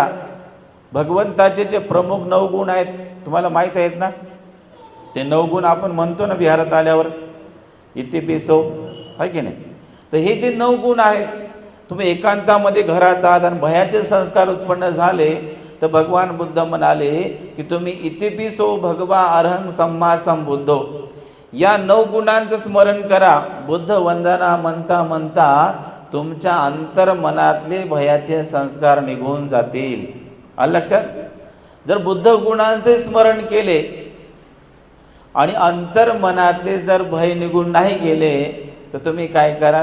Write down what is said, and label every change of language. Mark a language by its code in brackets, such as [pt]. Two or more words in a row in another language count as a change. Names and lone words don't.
[mr] भगवंताचे जे प्रमुख 9 गुण आहेत तुम्हाला माहीत आहेत ना? ते 9 गुण आपण म्हणतो ना विहारात आल्यावर, इतिपिसो, आहे की नाही? तर हे जे 9 गुण आहेत, तुम्ही एकांतामध्ये घरात आहात आणि भयाचे संस्कार उत्पन्न झाले, तर भगवान बुद्ध म्हणाले की तुम्ही [pi] इतिपिसो भगवा अरहं सम्मा संबुद्धो, [mr] या 9 गुणांचं स्मरण करा. बुद्ध वंदना म्हणता म्हणता तुमच्या अंतर्मनातले भयाचे संस्कार निघून जातील. आलं लक्षात? जर बुद्ध गुणांचे स्मरण केले आणि अंतर्मनातले जर भय निघून नाही गेले, तर तुम्ही काय करा?